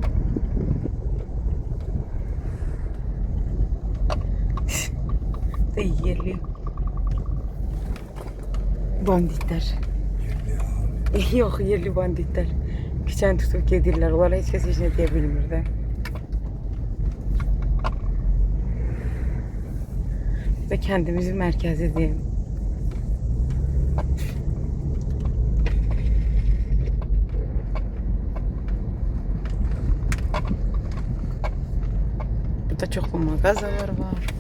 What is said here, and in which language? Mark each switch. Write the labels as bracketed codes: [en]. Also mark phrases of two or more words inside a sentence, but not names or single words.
[az] Da yerli banditler. Yok, yerli banditler. Küçən tutup gedirlər. Onlara heç kəs heç nə deyə bilmir də. [tr] Biz de kendimizin merkezidir. [az] Burada çoxlu mağazalar var.